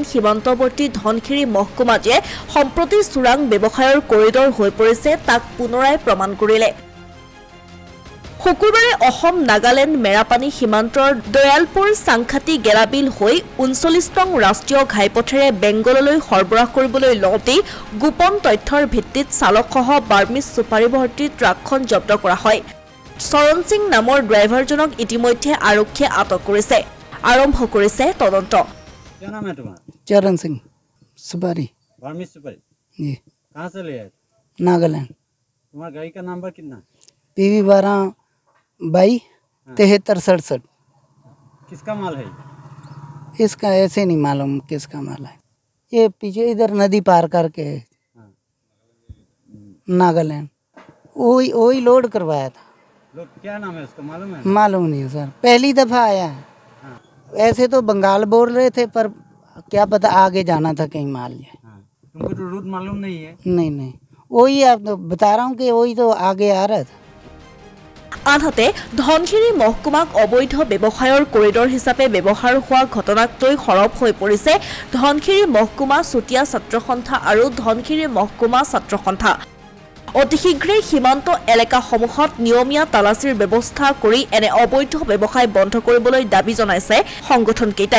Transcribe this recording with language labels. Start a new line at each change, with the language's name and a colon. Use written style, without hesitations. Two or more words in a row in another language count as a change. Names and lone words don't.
Assamese: সীমান্তৱৰ্তী ধনশিৰি মহকুমা যে সম্প্ৰতি চোৰাং ব্যৱসায়ৰ কৰিডৰ হৈ পৰিছে তাক পুনৰাই প্ৰমাণ কৰিলে শুকুৰবাৰে অসম নাগালেণ্ড মেৰাপানী সীমান্তৰ দয়ালপুৰ চাংখাটি গেলাবিল হৈ ৩৯ নং ৰাষ্ট্ৰীয় ঘাইপথেৰে বেংগললৈ সৰবৰাহ কৰিবলৈ লওঁতেই গোপন তথ্যৰ ভিত্তিত চালকসহ বাৰ্মিজ সুপাৰী ভৰ্তি ট্ৰাকখন জব্দ কৰা হয় চৰণ সিং নামৰ ড্ৰাইভাৰজনক ইতিমধ্যে আৰক্ষীয়ে আটক কৰিছে আৰম্ভ কৰিছে তদন্ত
Hindi: क्या नाम है तुम्हारा चरण सिंह सुपारी बार्मिज सुपारी जी कहाँ से ले आए नागालैंड तुम्हारा गाड़ी का नंबर कितना PV 12/72-7367 किसका माल है इसका ऐसे नहीं मालूम किसका माल है ये पीछे इधर नदी पार करके है नागालैंड वही लोड करवाया था लोग क्या नाम है उसका मालूम है मालूम नहीं है सर पहली दफ़ा आया है ऐसे तो बंगाल बोल रहे थे पर क्या पता आगे जाना था कहीं माल ये तुमको तो रूट मालूम नहीं है नहीं वही आप तो बता रहा हूँ कि वही तो आगे आ रहा था
Assamese: আনহাতে ধনশিৰি মহকুমাক অবৈধ ব্যৱসায়ৰ কৰিডৰ হিচাপে ব্যৱহাৰ হোৱা ঘটনাক লৈ সৰব হৈ পৰিছে ধনশিৰি মহকুমা চুতীয়া ছাত্ৰ সন্থা আৰু ধনশিৰি মহকুমা ছাত্ৰ সন্থা অতি শীঘ্ৰেই সীমান্ত এলেকাসমূহত নিয়মীয়া তালাচীৰ ব্যৱস্থা কৰি এনে অবৈধ ব্যৱসায় বন্ধ কৰিবলৈ দাবী জনাইছে সংগঠনকেইটাই